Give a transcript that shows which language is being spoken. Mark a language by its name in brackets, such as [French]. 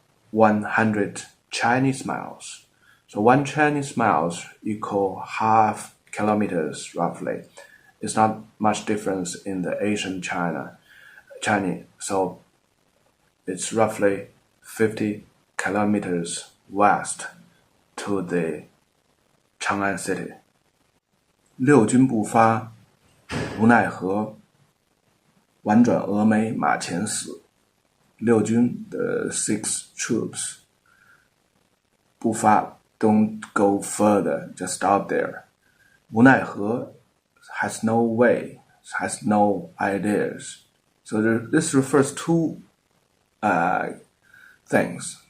[English] 100 Chinese miles. So 1 Chinese miles equal half kilometers roughly. It's not much difference in the Asian Chinese. So it's roughly 50 kilometers west to the Chang'an city. [Chinese] 六军不发，无奈何，宛转蛾眉马前死。 [English] 六军, the 6 troops, 不发, don't go further, just stop there. 无奈何 has no way, has no ideas. So this refers to things.